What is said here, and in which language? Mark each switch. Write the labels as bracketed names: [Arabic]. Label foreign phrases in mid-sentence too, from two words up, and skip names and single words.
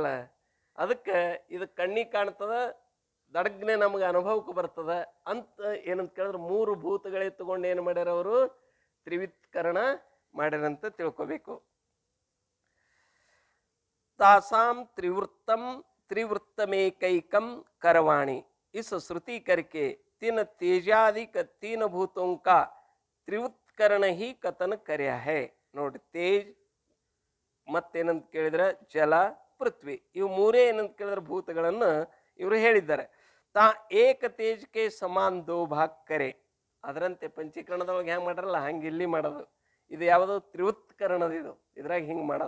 [Kannada] ಅದಕ್ಕೆ ಇದು ಕಣ್ಣಿಗೆ ಕಾಣ್ತದ, ದಡಗ್ನೆ ನಮಗೆ ಅನುಭವಕ್ಕೆ ಬರ್ತದ ಅಂತ ಏನಂತ ಕೇಳಿದ್ರೆ ಮೂರು ಭೂತಗಳೇ ತಗೊಂಡು ಏನು ಮಾಡ್ಯಾರ ಅವರು? ತ್ರಿವಿತ್ಕರಣ ಮಾಡ್ಯಾರಂತ ತಿಳ್ಕೊಬೇಕು. [Sanskrit] तासां त्रिवृत्तं त्रिवृत्तमेकैकं करवाणि [Hindi] इस श्रुति करिके तीन तेजादिक तीन भूतों का त्रिवृत्करण ही कथन कर्या है. [Kannada] ನೋಡಿ, ತೇಜ್ ಮತ್ತೇನಂತ ಕೇಳಿದ್ರೆ ಜಲ ಪೃಥ್ವಿ ಇವು ಮೂರೇ ಏನಂತ ಕೇಳಿದ್ರೆ ಭೂತಗಳನ್ನು ಇವರು ಹೇಳಿದ್ದಾರೆ. [Hindi] ता एक तेजके समान दो भाग करे. [Kannada] ಅದರಂತೆ ಪಂಚೀಕರಣದೊಳಗೆ ಹೆಂಗೆ ಮಾಡ್ರಲ್ಲ ಹಂಗೆ ಇಲ್ಲಿ ಮಾಡೋದು. ಇದು ಯಾವುದು? ತ್ರಿವೃತ್ಕರಣದ. ಇದ್ರಾಗ ಹಿಂಗೆ ಮಾಡೋದು.